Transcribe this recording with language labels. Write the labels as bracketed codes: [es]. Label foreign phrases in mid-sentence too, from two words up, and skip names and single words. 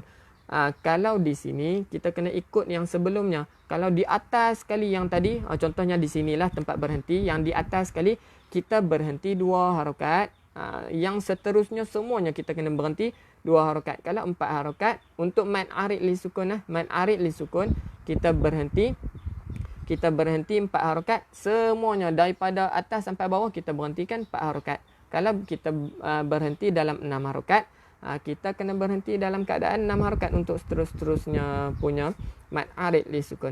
[ms] Kalau di sini kita kena ikut yang sebelumnya. Kalau di atas sekali yang tadi, contohnya di sinilah tempat berhenti. Yang di atas sekali kita berhenti 2 harokat. Yang seterusnya semuanya kita kena berhenti 2 harokat. Kalau 4 harokat untuk [ar] مد عارض للسكون مد عارض للسكون [ms] kita berhenti 4 harokat semuanya daripada atas sampai bawah kita berhentikan 4 harokat. Kalau kita berhenti dalam 6 harokat, kita kena berhenti dalam keadaan 6 harokat untuk seterusnya punya [ar] مد عارض للسكون.